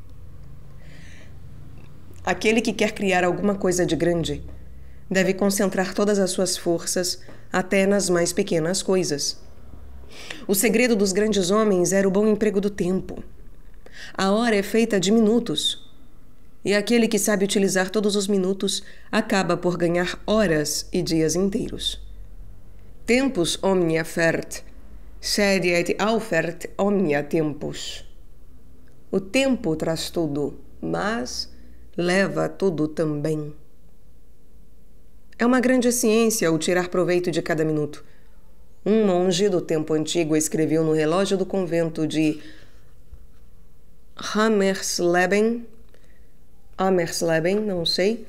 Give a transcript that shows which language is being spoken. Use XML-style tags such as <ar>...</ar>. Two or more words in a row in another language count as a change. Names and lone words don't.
<pt>Aquele que quer criar alguma coisa de grande deve concentrar todas as suas forças até nas mais pequenas coisas. O segredo dos grandes homens era o bom emprego do tempo. A hora é feita de minutos, e aquele que sabe utilizar todos os minutos acaba por ganhar horas e dias inteiros.</pt> <la>Tempus omnia fert, sed et aufert omnia tempus.</la> <pt>O tempo traz tudo, mas leva tudo também. É uma grande ciência o tirar proveito de cada minuto. Um monge do tempo antigo escreveu no relógio do convento de Hammersleben, não sei.</pt>